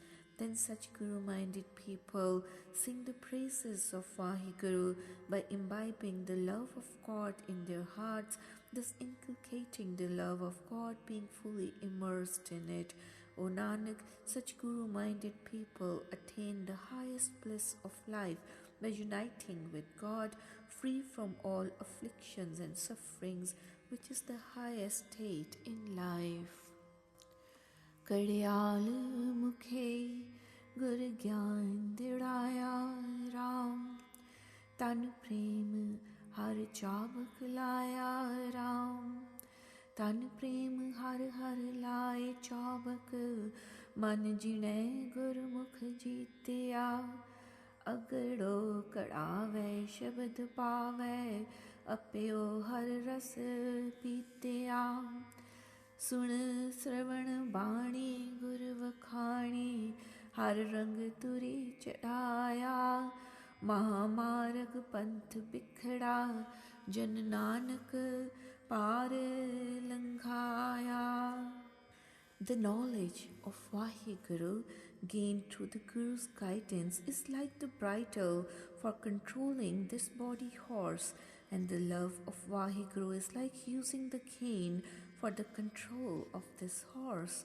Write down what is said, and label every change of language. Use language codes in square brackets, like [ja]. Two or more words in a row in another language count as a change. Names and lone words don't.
[en] Then such Guru-minded people sing the praises of Vaheguru by imbibing the love of God in their hearts, thus inculcating the love of God, being fully immersed in it. O Nanak, such Guru-minded people attain the highest bliss of life by uniting with God, free from all afflictions and sufferings, which is the highest state in life. [pa] ਕੜਿਆਲੁ ਮੁਖੇ ਗੁਰਿ ਗਿਆਨੁ ਦ੍ਰਿੜਾਇਆ ਰਾਮ, ਤਨਿ ਪ੍ਰੇਮੁ ਹਰਿ ਚਾਬਕੁ ਲਾਇਆ ਰਾਮ, ਤਨਿ ਪ੍ਰੇਮੁ ਹਰਿ ਹਰਿ ਲਾਇ ਚਾਬਕੁ, ਮਨੁ ਜਿਣੈ ਗੁਰਮੁਖਿ ਜੀਤਿਆ, ਅਘੜੋ ਘੜਾਵੈ ਸਬਦੁ ਪਾਵੈ, ਅਪਿਉ ਹਰਿ ਰਸੁ ਪੀਤਿਆ. ਸੁਣਿ ਸ੍ਰਵਣ ਬਾਣੀ ਗੁਰਿ ਵਖਾਣੀ, ਹਰਿ ਰੰਗੁ ਤੁਰੀ ਚੜਾਇਆ, ਮਹਾਮਾਰਗੁ ਪੰਥੁ ਬਿਖੜਾ, ਜਨ ਨਾਨਕ ਪਾਰਿ ਲੰਘਾਇਆ. [en] The knowledge of Vaheguru gained through the Guru's guidance is like the bridle for controlling this body horse, and the love of Vaheguru is like using the cane for the control of this horse.